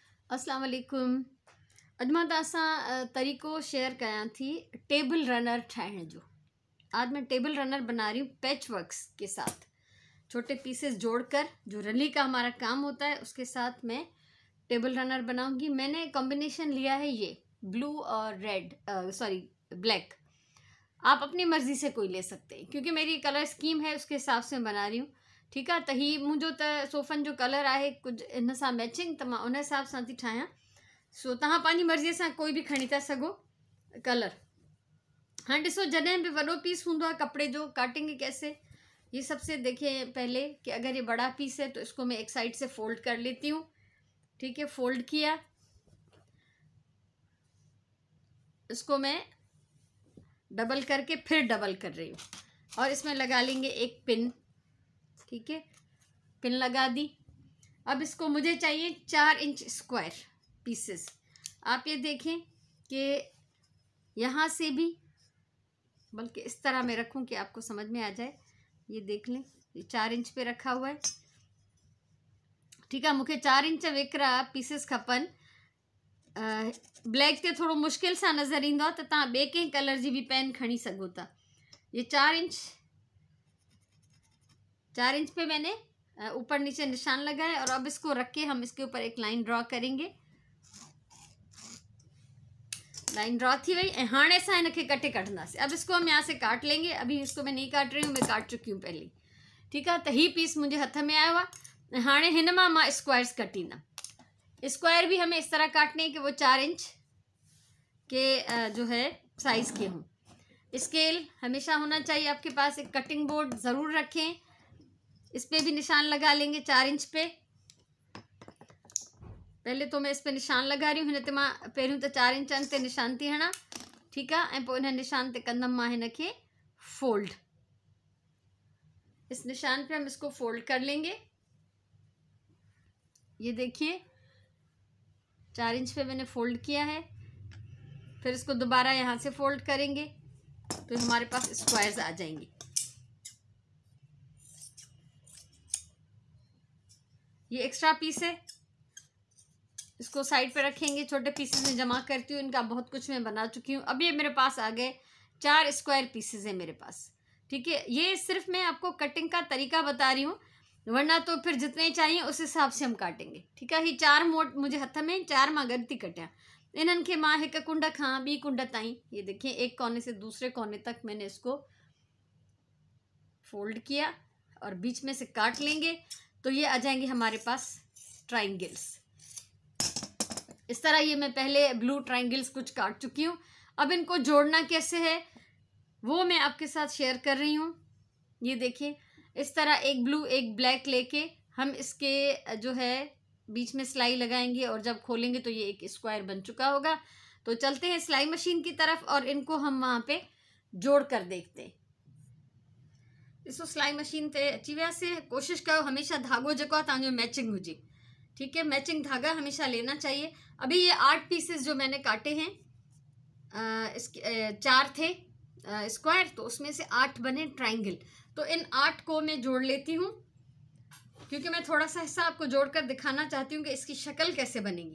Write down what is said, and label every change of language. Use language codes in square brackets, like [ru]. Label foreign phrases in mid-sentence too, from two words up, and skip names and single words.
[hi] अस्सलाम वालेकुम। [sd] अॼु मां तव्हां सां तरीक़ो शेयर कयां थी [en] table runner [sd] ठाहिण जो। [hi] आज मैं [en] table runner [hi] बना रही हूँ [en] patch works [hi] के साथ, छोटे पीसेस जोड़कर जो रली का हमारा काम होता है उसके साथ मैं [en] table runner [hi] बनाऊंगी। मैंने कॉम्बिनेशन लिया है ये ब्लू और रेड, ब्लैक। आप अपनी मर्ज़ी से कोई ले सकते हैं क्योंकि मेरी [en] colour scheme [hi] है उसके हिसाब से बना रही हूँ। [sd] ठीकु आहे। त ही मुंहिंजो त सोफ़नि जो कलर आहे कुझु इन सां मैचिंग, त मां उन हिसाब सां थी ठाहियां। सो तव्हां पंहिंजी मर्ज़ीअ सां कोई बि खणी था सघो कलर। हाँ ॾिसो, जॾहिं बि वॾो पीस हूंदो आहे कपड़े जो, [hi] काटेंगे कैसे, ये सबसे देखिए पहले कि अगर ये बड़ा पीस है तो इसको मैं एक साइड से फोल्ड कर लेती हूँ। ठीक है, फोल्ड किया, इसको मैं डबल करके फिर डबल कर रही हूँ और इसमें लगा लेंगे एक पिन। ठीक है, पिन लगा दी। अब इसको मुझे चाहिए 4 इंच [en] square pieces. [hi] आप ये देखें कि यहाँ से भी, बल्कि इस तरह मैं रखूँ कि आपको समझ में आ जाए। ये देख लें, ये 4 इंच पे रखा हुआ है। ठीक है, [sd] मूंखे 4 इंच वेकरा पीसेस खपन। ब्लैक ते थोड़ो मुश्किल सा नज़र ईंदो आहे, त तव्हां ॿिए कंहिं कलर जी भी पेन खणी सघो था। [hi] ये 4 इंच पे मैंने ऊपर नीचे निशान लगाए और अब इसको रख के हम इसके ऊपर एक [en] line draw [hi] करेंगे। [en] line draw [sd] थी वही ऐं हाणे असां इनके कटे कटंदासीं। [hi] अब इसको हम यहाँ से काट लेंगे। अभी इसको मैं नहीं काट रही हूँ, मैं काट चुकी हूँ पहले। ठीक है, [sd] तो ही पीस मुझे हथ में आयो आहे। हाणे हिन मां स्क्वायर्स कटींदा। [hi] स्क्वायर भी हमें इस तरह काटने हैं कि वो 4 इंच के जो है साइज़ के हों। स्केल हमेशा होना चाहिए आपके पास। एक [en] cutting board [hi] ज़रूर रखें, इस पर भी निशान लगा लेंगे 4 इंच पे। पहले तो मैं इस पे निशान लगा रही हूँ। [sd] हिन ते मां पहिरियों त 4 इंचनि ते निशान थी हणा। [hi] ठीक है, [sd] ऐं पोइ इन निशान ते कंदमि मां हिन खे फोल्ड। [hi] इस निशान पे हम इसको फोल्ड कर लेंगे। ये देखिए 4 इंच पे मैंने फोल्ड किया है। फिर इसको दोबारा यहाँ से फोल्ड करेंगे तो हमारे पास स्क्वायर्स आ जाएंगे। ये एक्स्ट्रा पीस है, इसको साइड पे रखेंगे। छोटे पीसेस में जमा करती हूँ, इनका बहुत कुछ मैं बना चुकी हूँ। अब ये मेरे पास आ गए 4 [en] square pieces [hi] है मेरे पास। ठीक है, ये सिर्फ मैं आपको कटिंग का तरीका बता रही हूँ, वरना तो फिर जितने चाहिए उस हिसाब से हम काटेंगे। ठीक है, ये [sd] 4 मोट मुझे हथ में 4 मां गॾु थी कटियां। इन्हनि खे मां हिक कुंड खां ॿी कुंड ताईं, [hi] ये देखिए एक कोने से दूसरे कोने तक मैंने इसको फोल्ड किया और बीच में से काट लेंगे तो ये आ जाएंगे हमारे पास ट्राइंगल्स। इस तरह ये मैं पहले [en] blue triangles [hi] कुछ काट चुकी हूँ। अब इनको जोड़ना कैसे है वो मैं आपके साथ शेयर कर रही हूँ। ये देखिए, इस तरह एक ब्लू एक ब्लैक लेके हम इसके जो है बीच में सिलाई लगाएंगे और जब खोलेंगे तो ये एक स्क्वायर बन चुका होगा। तो चलते हैं सिलाई मशीन की तरफ और इनको हम वहाँ पे जोड़ कर देखते हैं। [sd] ॾिसो, सिलाई मशीन ते अची वियासीं। कोशिश करो हमेशा धागो जेको आहे तव्हांजो मैचिंग हुजे। [hi] ठीक है, मैचिंग धागा हमेशा लेना चाहिए। अभी ये 8 पीसेस जो मैंने काटे हैं, इसके 4 थे स्क्वायर, तो उसमें से 8 बने ट्राइंगल। तो इन 8 को मैं जोड़ लेती हूँ क्योंकि मैं थोड़ा सा हिस्सा आपको जोड़कर दिखाना चाहती हूँ कि इसकी शक्ल कैसे बनेगी।